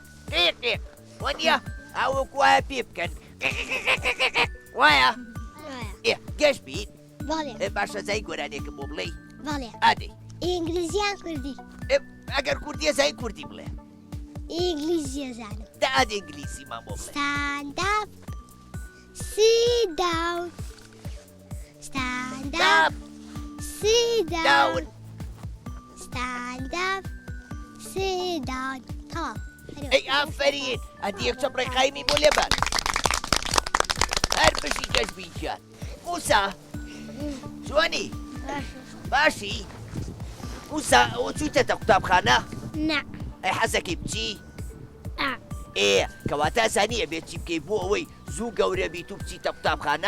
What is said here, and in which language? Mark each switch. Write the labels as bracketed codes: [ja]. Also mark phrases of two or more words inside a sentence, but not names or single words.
[ckb] قیق وەنیە ئەوەک وایە پێ بکەن وایە گەشت بین بەڵێ باشە زای گۆرانێکم بۆ بڵێ بەڵێ ئادەی ئینگلیزیان کوردی ئەگەر کوردیە زای کوردی بڵێ ئینگلیزیە زانم دا ئادە ئینگلیسی مان بۆ بڵێ [en] stand up sit down stand up sit down stand up sit down تەواو ئەی ئافرین ئەدی یەک چەپڕێ قایمی بۆ لێبەر هەر بشی گەشت بینجان موسا جوانی باشی موسا ئەوە چوویتەتە قوتابخانە نا ئەی حەزەکەی بچی کەواتە ئاسانیە بێت چی بکەی بۆ ئەوەی زوو گەورە بیت و بچیتە قوتابخانە